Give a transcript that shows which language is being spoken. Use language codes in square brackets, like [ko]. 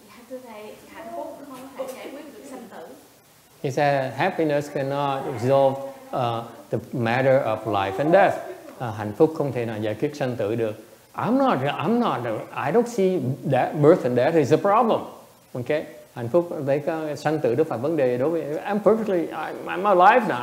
[vi] Thưa thầy, hạnh phúc không thể giải quyết được sanh tử. [en] He said happiness cannot resolve the matter of life and death. [vi] Hạnh phúc không thể nào giải quyết sanh tử được. [en] I don't see that birth and death is a problem. Okay? [vi] Hạnh phúc với sanh tử đó phải vấn đề đối với [en] I'm alive now.